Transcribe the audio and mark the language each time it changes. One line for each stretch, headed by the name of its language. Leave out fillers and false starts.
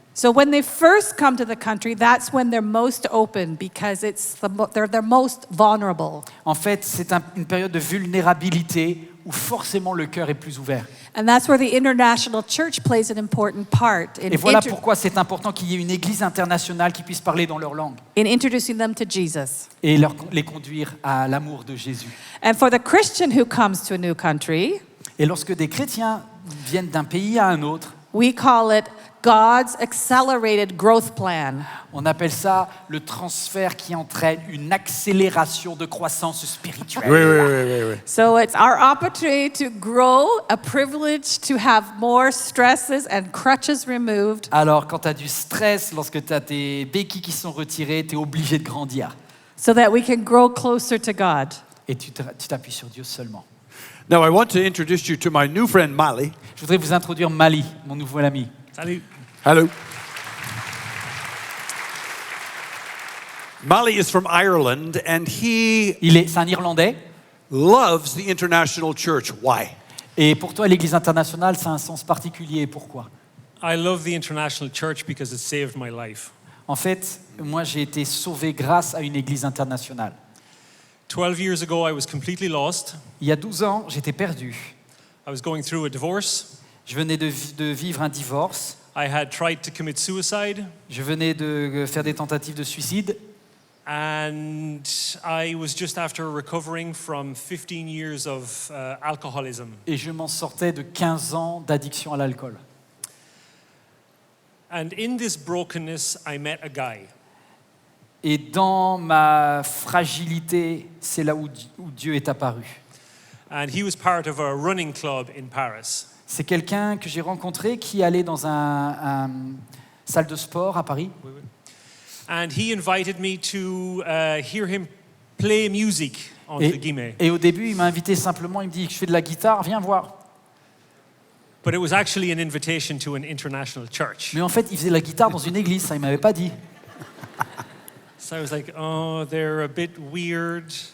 English: So when they first come to the country, that's when they're most open because they're most vulnerable.
French: En fait, c'est une période de vulnérabilité où forcément le cœur est plus ouvert.
English: And that's where the international church plays an important part
French: Et voilà pourquoi c'est important qu'il y ait une église internationale qui puisse parler dans leur langue
English: in introducing them to Jesus.
French: et les conduire à l'amour de Jésus.
English: And for the Christian who comes to a new country,
French: Et lorsque des chrétiens viennent d'un pays à un autre,
English: we call it God's accelerated growth plan.
French: on appelle ça le transfert qui entraîne une accélération de croissance spirituelle.
English: So it's our opportunity to grow, a privilege to have more stresses and crutches removed,
French: Alors, quand tu as du stress, lorsque tu as tes béquilles qui sont retirées, tu es obligé de grandir.
English: so that we can grow closer to God.
French: Et tu t'appuies sur Dieu seulement.
English: Now, I want to introduce you to my new friend, Mali.
French: Je voudrais vous introduire Mali, mon nouvel ami. Salut.
English: Hello. Mali is from Ireland, and he
French: C'est un Irlandais.
English: loves the international church. Why?
French: Et pour toi, l'Église internationale, ça a un sens particulier. Pourquoi?
English: I love the International Church because it saved my life.
French: En fait, moi, j'ai été sauvé grâce à une Église internationale.
English: 12 years ago, I was completely lost.
French: Il y a 12 ans, j'étais perdu.
English: I was going through a divorce.
French: Je venais de vivre un divorce.
English: I had tried to commit suicide.
French: Je venais de faire des tentatives de suicide.
English: And I was just after recovering from 15 years of alcoholism.
French: Et je m'en sortais de 15 ans d'addiction à l'alcool.
English: And in this brokenness, I met a guy.
French: Et dans ma fragilité, c'est là où Dieu est apparu.
English: And he was part of a running club in Paris.
French: C'est quelqu'un que j'ai rencontré qui allait dans une salle de sport à Paris.
English: And he invited me to hear him play music,
French: entre guillemets. Et au début, il m'a invité simplement, il me dit que je fais de la guitare, viens voir.
English: But it was actually an invitation to an international church.
French: Mais en fait, il faisait de la guitare dans une église, ça, il m'avait pas dit.
English: So I was like, oh, they're a bit weird.